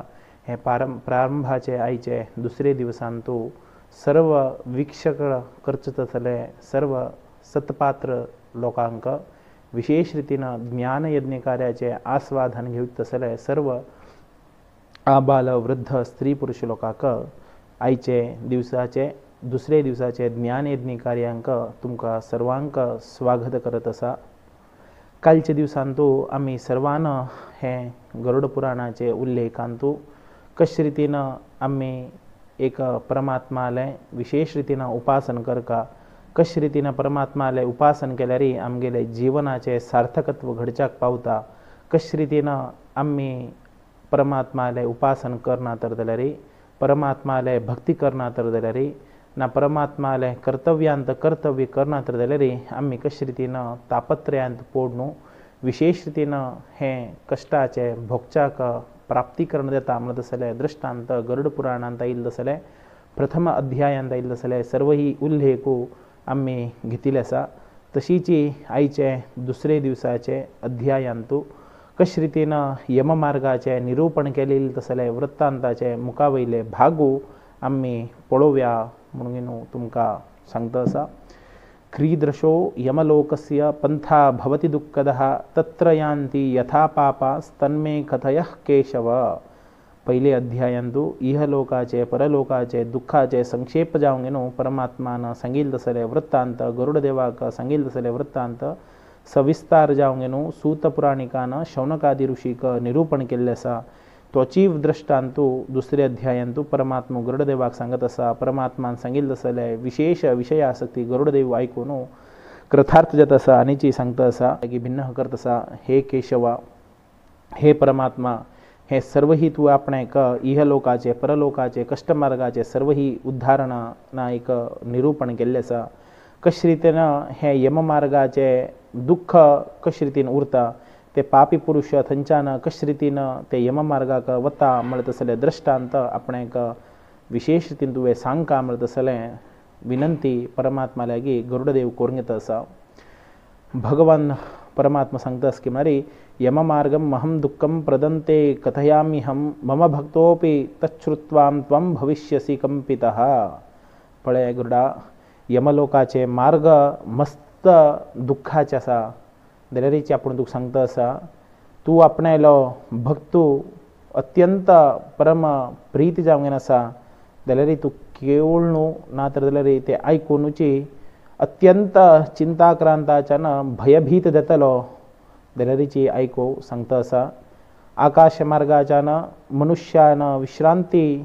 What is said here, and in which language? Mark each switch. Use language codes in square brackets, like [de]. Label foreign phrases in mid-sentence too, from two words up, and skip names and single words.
[kok] हे प्रारंभाचे आयचे दुसरे दिवसांतू सर्व वीक्षक करचत असले सर्व सत्पात्र लोकांक विशेष रीतीनं ज्ञान यज्ञ कार्याचे आस्वादन घेऊत असले सर्व आबाल वृद्ध स्त्री पुरुष लोकांक आयचे दिवसाचे दुसरे दिवसाचे ज्ञान यज्ञ कार्यांक तुमका सर्वांक स्वागत करत असा। कालच्या दिवसांतू आम्ही सर्वान हे गरुड पुराणाचे उल्लेखांतू कशा रीतीनं आम्ही एक परमात्माले विशेष रीतीनं उपासन करका कशा रीतीनं परमात्माले उपासन केल्यारी आमगेले जीवनाचे सार्थकत्व घडच्याक पावता। कशा रीतीनं आम्ही परमात्माले उपासन करना तर जाल्यारी परमात्माले भक्ती करना तर जाल्यारी ना परमात्माले कर्तव्यांत कर्तव्य करना तर जाल्यारी आम्ही कशा रीतीनं तापत्रयांत पोडणू विशेष रीतीनं हे कष्टाचे भोगच्याक प्राप्ती करून देता म्हणत असले दृष्टांत गरुड पुराणांत येईल असले प्रथम अध्यायांत येईल असले सर्व ही उल्लेखू आम्ही घेतिले आसा। तशीची आयचे दुसरे दिवसाचे अध्यायांतू कशा रीतीनं यममार्गाचे निरूपण केलेले तसले वृत्तांताचे मुखावयले भागू आम्ही पळोवया म्हणून तुमका सांगता आसा। [sa] क्रीदृशो यमलोकस्य पंथा भवति दुःखदः तत्र यान्ति यथा पापास्तन्मे कथयः केशव। [kok] पहिले अध्यायांतू इहलोकाचे परलोकाचे दुःखाचे संक्षेप जावंगेनो परमात्मान सांगितले तसले वृत्तांत गरुडदेवाक सांगितले तसले वृत्तांत सविस्तार जावंगेनो सूत पुराणिकान शौनकादि ऋषीक निरूपण केल्ले आसा। तोची दृष्टांतू दुसरे अध्यायांतू परमात्मा गरुडदेवाक सांगत असा। परमात्मान सांगितले तसले विशेष विषय आसक्ती गरुडदेव ऐकून कृतार्थ जात असा आनीची सांगता असा की भिन्न करत असा। हे केशवा हे परमात्मा हे सर्व ही तू आपणेक इहलोकाचे परलोकाचे कष्टमार्गाचे सर्व ही उद्धारणा एक निरूपण केल्ले आसा। कशा रीतीनं हे यममार्गाचे दुःख कशा रीतीन उरता ते पापी पुरुष थंच्यान कशा रीतीनं ते यममार्गाक वता म्हणत असले दृष्टांत आपणेक विशेष रीतीन तुवें सांगका म्हणत असले विनंती परमात्मा लागी गरुडदेव करून घेता असा। भगवान परमात्मा सांगतास की [sa] मारी यममार्गम महम दुःखम प्रदंते कथयाम्यहम मम भक्तोपि तच्छ्रुत्वां त्वं भविष्यसि कंपितः। [kok] पळय गरुडा यमलोकाचे मार्ग मस्त दुःखाचे आसा जाल्यारीची आपण तुका सांगता असा तू आपणायलो भक्तू अत्यंत परम प्रीती जावंगेन आसा जाल्यार तू केवळणू ना तर जाल्यार ते आयकुनूची अत्यंत चिंताक्रांताच्यान भयभीत जातलो जाल्यारीची आयको सांगता आसा आकाश मार्गाच्यान मनुष्यान विश्रांती